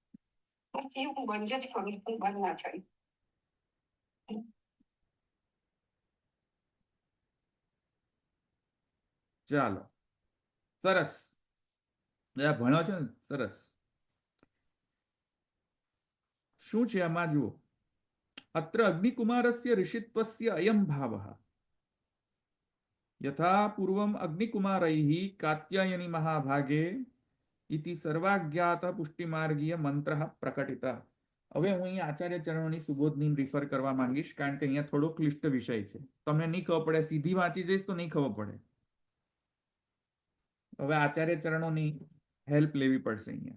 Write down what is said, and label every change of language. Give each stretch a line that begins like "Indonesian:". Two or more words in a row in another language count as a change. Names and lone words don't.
Gujarati: ચાલો, સરસ. ભણો છો ને, સરસ. શું છે આમાં જુઓ.
Sanskrit: अत्र अग्निकुमारस्य ऋषित्वस्य अयं भावः यथा पूर्वम् अग्निकुमारैः कात्यायनी महाभागे इति
Gujarati: સર્વાજ્ઞાત પુષ્ટિમાર્ગીય મંત્ર પ્રકટિત. હવે હું અહીં આચાર્ય ચરણોની સુબોધની રિફર કરવા માંગીશ, કારણ કે અહીંયા થોડો ક્લિષ્ટ વિષય છે. તમને નહીં ખબર પડે, સીધી વાંચી જઈશ તો નહીં ખબર પડે. હવે આચાર્ય ચરણોની હેલ્પ લેવી પડશે અહીંયા.